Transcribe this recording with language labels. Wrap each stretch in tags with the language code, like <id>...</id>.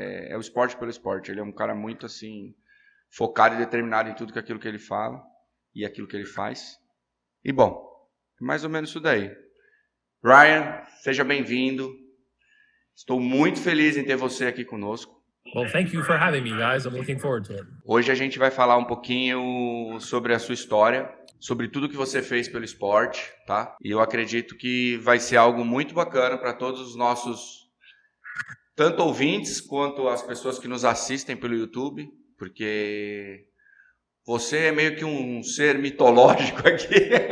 <pt>É o esporte pelo esporte. Ele é um cara muito assim, focado e determinado em tudo aquilo que ele fala e aquilo que ele faz. E bom, mais ou menos isso daí. Ryan, seja bem-vindo. Estou muito feliz em ter você aqui conosco.</pt> <en>Well, thank you for having me, guys. I'm looking forward to it.</en> <pt>Hoje a gente vai falar um pouquinho sobre a sua história, sobre tudo que você fez pelo esporte, tá? E eu acredito que vai ser algo muito bacana para todos os nossos, tanto ouvintes quanto as pessoas que nos assistem pelo YouTube, porque você é meio que um ser mitológico aqui.</pt>